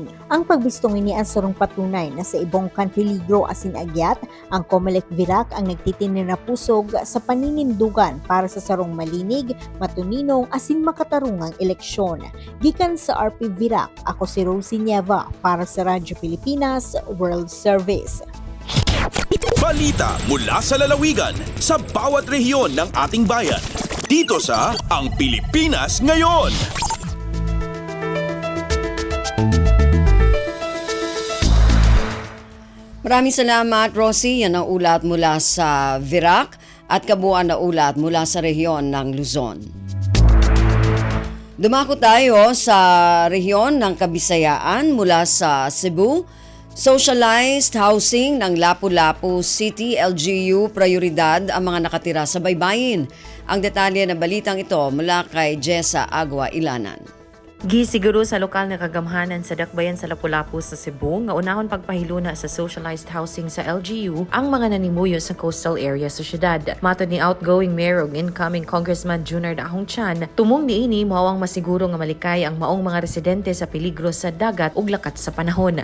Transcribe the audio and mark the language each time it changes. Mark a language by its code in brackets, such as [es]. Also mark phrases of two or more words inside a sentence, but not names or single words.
[bik] Ang pagbistong ini ang sarong patunay na sa ibong kan peligro asin agyat, ang Comelec Virac ang nagtitinir na pusog sa paninindugan para sa sarong malinig, matuninong asin makatarungang eleksyon. Gikan sa RP Virac, ako si Rosie Nieva para sa Radyo Pilipinas World Service. [tl] Balita mula sa lalawigan sa bawat rehiyon ng ating bayan. Dito sa Ang Pilipinas Ngayon. Maraming salamat, Rosie. Yan ang ulat mula sa Virac at kabuuan na ulat mula sa rehiyon ng Luzon. Dumako tayo sa rehiyon ng Kabisayaan mula sa Cebu. [en] Socialized housing [tl] ng Lapu-Lapu City, LGU, prioridad ang mga nakatira sa baybayin. Ang detalye ng balitang ito mula kay Jessa Agua Ilanan. [ceb] Gisiguro sa lokal na kagamhanan sa dakbayan sa Lapu-Lapu sa Cebu nga unahon pagpahiluna sa [en] socialized housing [ceb] sa LGU ang mga nanimuyo sa [en] coastal area [ceb] sa syudad. Matod ni outgoing mayor ug incoming Congressman Junior Dahong Chan, tumong niini mao ang masiguro nga malikay ang maong mga residente sa peligro sa dagat ug lakat sa panahon.